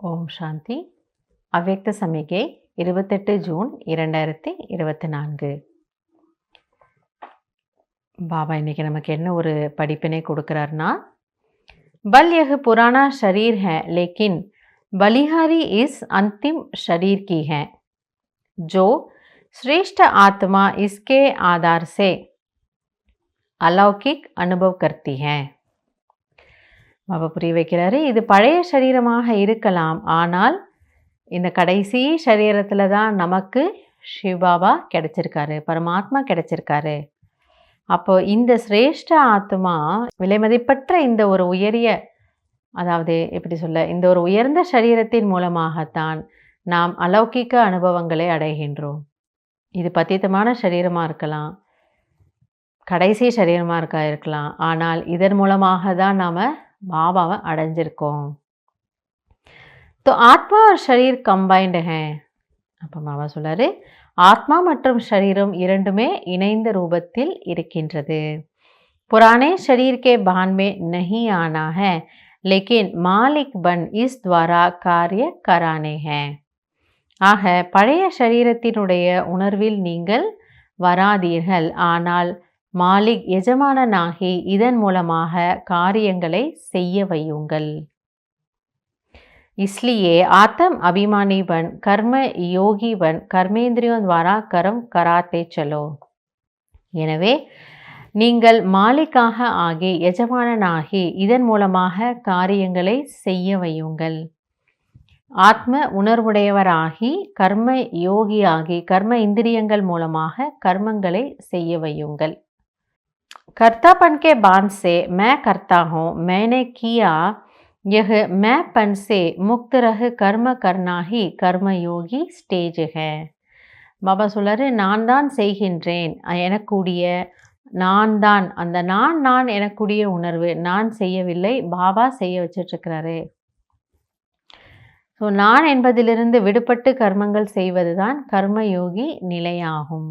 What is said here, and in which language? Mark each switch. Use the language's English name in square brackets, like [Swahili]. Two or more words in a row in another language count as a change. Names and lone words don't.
[Tamil] சாந்தி. அவ்யக்த சமிகை 28 ஜூன் 2024. பாபா இன்னைக்கு நமக்கு என்ன ஒரு படிப்பினை கொடுக்குறாருன்னா, பல் [Hindi] यह पुराना शरीर है लेकिन बलिहारी इस अंतिम शरीर की है जो श्रेष्ठ आत्मा इसके आधार से अलौकिक अनुभव करती है. [Tamil] பாபா புரிய வைக்கிறாரு, இது பழைய சரீரமாக இருக்கலாம், ஆனால் இந்த கடைசி சரீரத்தில் தான் நமக்கு சிவபாபா கிடைச்சிருக்காரு, பரமாத்மா கிடைச்சிருக்காரு. அப்போ இந்த சிரேஷ்ட ஆத்மா விலைமதிப்பற்ற இந்த ஒரு உயரிய, அதாவது எப்படி சொல்ல, இந்த ஒரு உயர்ந்த சரீரத்தின் மூலமாகத்தான் நாம் அலௌகிக்க அனுபவங்களை அடைகின்றோம். இது பத்தித்தமான சரீரமாக இருக்கலாம், கடைசி சரீரமாக இருக்கலாம், ஆனால் இதன் மூலமாக தான் நாம் பாபாவை அடைஞ்சிருக்கோம். [Hindi] तो ஆத்மா और शरीर कंबाइंड हैं. [Tamil] அப்போ பாபா சொல்றாரு, ஆத்மா மற்றும் शरीरம் இரண்டுமே இணைந்த ரூபத்தில் இருக்கின்றது. [Hindi] पुराने शरीर के भान में नहीं आना है लेकिन मालिक बन इस द्वारा कार्य कराने हैं. [Tamil] ஆக பழைய சரீரத்தினுடைய உணர்வில் நீங்கள் வராதீர்கள், ஆனால் மாலிக் எஜமானனாகி இதன் மூலமாக காரியங்களை செய்ய வையுங்கள். [Hindi] इसलिए आत्म अभिमानी बन कर्म योगी बन कर्मेंद्रियों द्वारा कर्म कराते चलो. [Tamil] எனவே நீங்கள் மாலிக்காக ஆகி எஜமானனாகி இதன் மூலமாக காரியங்களை செய்ய வையுங்கள். ஆத்ம உணர்வுடையவராகி கர்ம யோகியாகி கர்ம இந்திரியங்கள் மூலமாக கர்மங்களை செய்ய வையுங்கள். [Hindi] कर्तापन के बांध से मैं करता हूँ, मैंने किया, यह मैंपन से मुक्त रह कर्म करना ही कर्मयोगी स्टेज है. [Tamil] பாபா சொல்றாரு, நான் தான் செய்கின்றேன் எனக்கூடிய நான் தான், அந்த நான் எனக்கூடிய உணர்வு, நான் செய்யவில்லை, பாபா செய்ய வச்சிட்ருக்கிறாரு. ஸோ நான் என்பதிலிருந்து விடுபட்டு கர்மங்கள் செய்வது தான் கர்மயோகி நிலையாகும்.